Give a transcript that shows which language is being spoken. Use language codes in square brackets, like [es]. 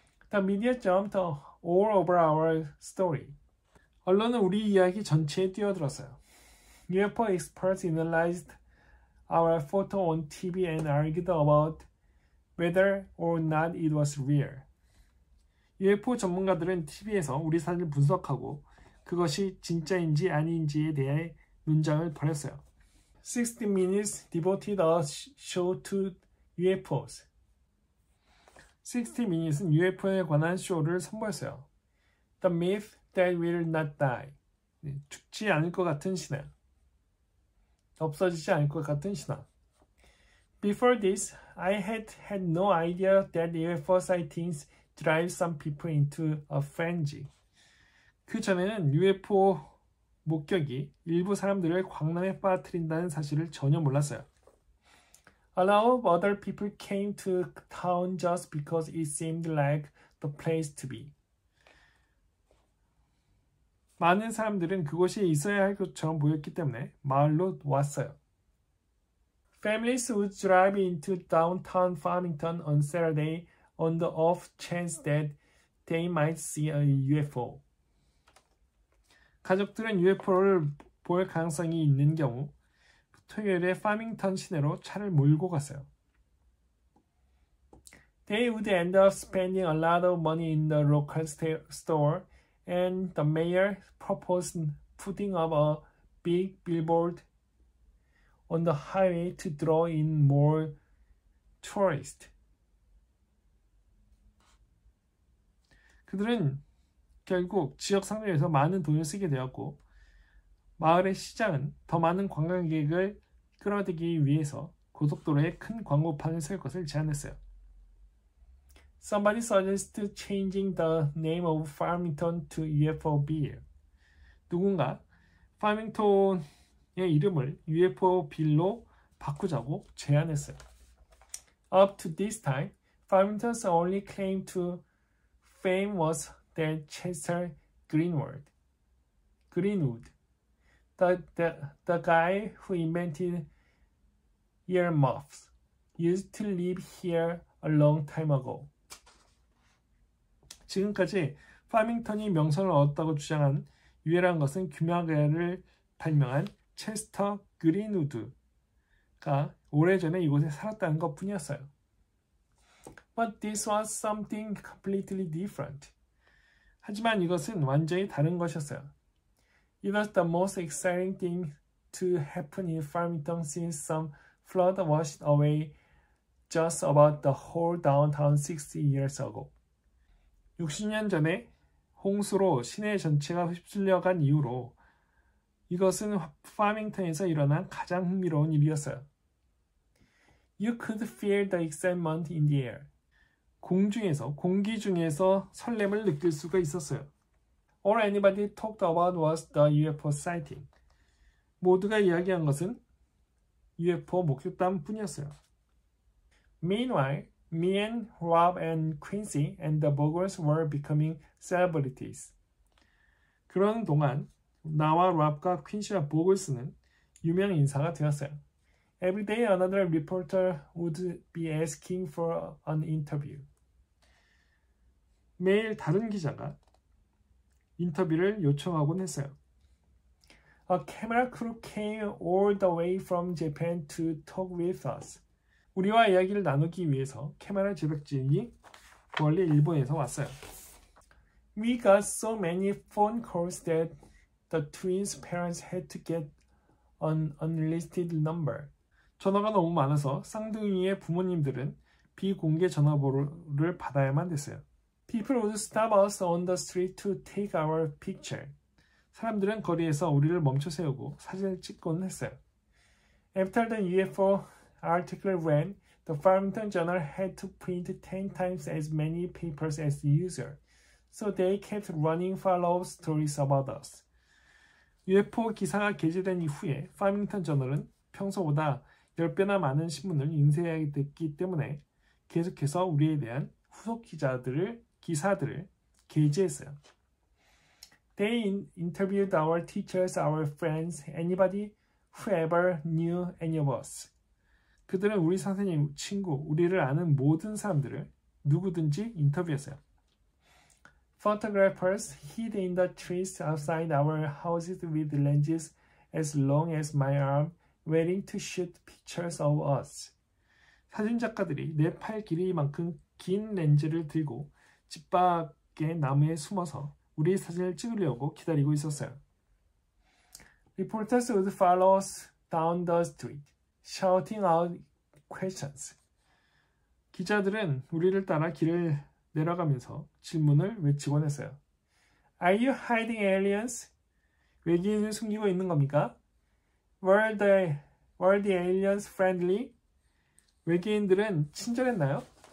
[en] The media jumped all over our story. [ko] 언론은 우리 이야기 전체에 뛰어들었어요. [en] UFO experts analyzed our photo on TV and argued about whether or not it was real. [ko] UFO 전문가들은 TV에서 우리 사진을 분석하고 그것이 진짜인지 아닌지에 대해 논쟁을 벌였어요. [en] 60 Minutes devoted a show to UFOs. [ko] 60 Minutes은 UFO에 관한 쇼를 선보였어요. [en] The myth that will not die. [ko] 죽지 않을 것 같은 신화. 없어지지 않을 것 같은 신화. [en] Before this, I had no idea that UFO sightings drive some people into a frenzy. [ko] 그 전에는 UFO 목격이 일부 사람들을 광란에 빠뜨린다는 사실을 전혀 몰랐어요. [en] A lot of other people came to town just because it seemed like the place to be. [ko] 많은 사람들은 그곳이 있어야 할 것처럼 보였기 때문에 마을로 왔어요. [en] Families would drive into downtown Farmington on Saturday on the off chance that they might see a UFO. [ko] 가족들은 UFO를 볼 가능성이 있는 경우 토요일에 파밍턴 시내로 차를 몰고 갔어요. [en] They would end up spending a lot of money in the local store, and the mayor proposed putting up a big billboard on the highway to draw in more tourists. [ko] 그들은 결국 지역 상점에서 많은 돈을 쓰게 되었고 마을의 시장은 더 많은 관광객을 끌어들이기 위해서 고속도로에 큰 광고판을 쓸 것을 제안했어요. [en] Somebody suggested changing the name of Farmington to UFOville. [ko] 누군가 파밍턴의 이름을 UFOville로 바꾸자고 제안했어요. [en] Up to this time, Farmington's only claim to fame was their Chester Greenwood. The guy who invented earmuffs used to live here a long time ago. [ko] 지금까지 파밍턴이 명성을 얻었다고 주장한 유일한 것은 규명가를 발명한 체스터 그린우드가 오래전에 이곳에 살았다는 것뿐이었어요. [en] But this was something completely different. [ko] 하지만 이것은 완전히 다른 것이었어요. [en] It was the most exciting thing to happen in Farmington since some flood washed away just about the whole downtown 60 years ago. [ko] 60년 전에 홍수로 시내 전체가 휩쓸려간 이후로 이것은 파밍턴에서 일어난 가장 흥미로운 일이었어요. [en] You could feel the excitement in the air. [ko] 공기 중에서 설렘을 느낄 수가 있었어요. [en] All anybody talked about was the UFO sighting. [ko] 모두가 이야기한 것은 UFO 목격담뿐이었어요. [en] Meanwhile, me and Rob and Quincy and the Bogers were becoming celebrities. [ko] 그러는 동안 나와 랍과 퀸시와 보글스는 유명 인사가 되었어요. [en] Every day another reporter would be asking for an interview. [ko] 매일 다른 기자가 인터뷰를 요청하곤 했어요. [en] A camera crew came all the way from Japan to talk with us. [ko] 우리와 이야기를 나누기 위해서 카메라 제작진이 멀리 일본에서 왔어요. [en] We got so many phone calls that the twins' parents had to get an unlisted number. [ko] 전화가 너무 많아서 쌍둥이의 부모님들은 비공개 전화번호를 받아야만 됐어요. [en] People would stop us on the street to take our picture. [ko] 사람들은 거리에서 우리를 멈춰 세우고 사진을 찍곤 했어요. [en] After the UFO article ran, the Farmington Journal had to print 10 times as many papers as usual, so they kept running follow-up stories about us. [ko] UFO 기사가 게재된 이후에 파밍턴 저널은 평소보다 10배나 많은 신문을 인쇄하게 됐기 때문에 계속해서 우리에 대한 후속 기사들을 게재했어요. [en] They interviewed our teachers, our friends, anybody who ever knew any of us. [ko] 그들은 우리 선생님, 친구, 우리를 아는 모든 사람들을 누구든지 인터뷰했어요. [en] Photographers hid in the trees outside our houses with lenses as long as my arm, waiting to shoot pictures of us. [ko] 사진 작가들이 내 팔 길이만큼 긴 렌즈를 들고 집 밖의 나무에 숨어서 우리 사진을 찍으려고 기다리고 있었어요. [en] Reporters would follow us down the street, shouting out questions. [ko] 기자들은 우리를 따라 길을 내려가면서 질문을 외치곤 했어요. [en] Are you hiding aliens? [ko] 외계인을 숨기고 있는 겁니까? [en] Were the aliens friendly? [ko] 외계인들은 친절했나요?